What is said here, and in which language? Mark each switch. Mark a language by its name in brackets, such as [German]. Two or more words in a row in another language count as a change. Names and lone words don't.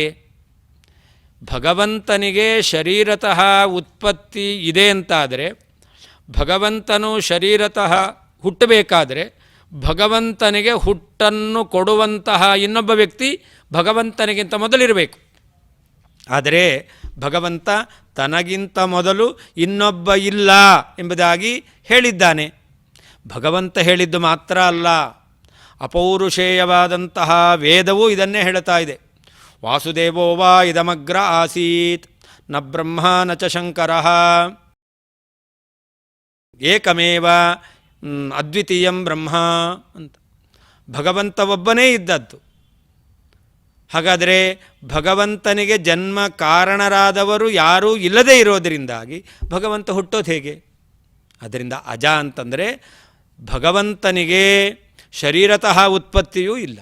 [Kannada] ಭಗವಂತನಿಗೆ ಶರೀರತಃ ಉತ್ಪತ್ತಿ ಇದೆ ಅಂತಾದರೆ, ಭಗವಂತನು ಶರೀರತಃ ಹುಟ್ಟಬೇಕಾದರೆ ಭಗವಂತನಿಗೆ ಹುಟ್ಟನ್ನು ಕೊಡುವಂತಹ ಇನ್ನೊಬ್ಬ ವ್ಯಕ್ತಿ ಭಗವಂತನಿಗಿಂತ ಮೊದಲಿರಬೇಕು. ಆದರೆ ಭಗವಂತ ತನಗಿಂತ ಮೊದಲು ಇನ್ನೊಬ್ಬ ಇಲ್ಲ ಎಂಬುದಾಗಿ ಹೇಳಿದ್ದಾನೆ. ಭಗವಂತ ಹೇಳಿದ್ದು ಮಾತ್ರ ಅಲ್ಲ, ಅಪೌರುಷೇಯವಾದಂತಹ ವೇದವೂ ಇದನ್ನೇ ಹೇಳ್ತಾ ಇದೆ. [Sanskrit] ವಾಸುದೇವೋ ವಾ ಇದಮಗ್ರ ಆಸೀತ್ ನ ಬ್ರಹ್ಮ ನ ಚ ಶಂಕರಃ ಏಕಮೇವ ಅದ್ವಿತೀಯಂ ಬ್ರಹ್ಮ ಅಂತ. [Kannada] ಭಗವಂತ ಒಬ್ಬನೇ ಇದ್ದದ್ದು. ಹಾಗಾದರೆ ಭಗವಂತನಿಗೆ ಜನ್ಮ ಕಾರಣರಾದವರು ಯಾರೂ ಇಲ್ಲದೇ ಇರೋದರಿಂದಾಗಿ ಭಗವಂತ ಹುಟ್ಟೋದು ಹೇಗೆ? ಅದರಿಂದ ಅಜ ಅಂತಂದರೆ ಭಗವಂತನಿಗೆ ಶರೀರತಃ ಉತ್ಪತ್ತಿಯೂ ಇಲ್ಲ.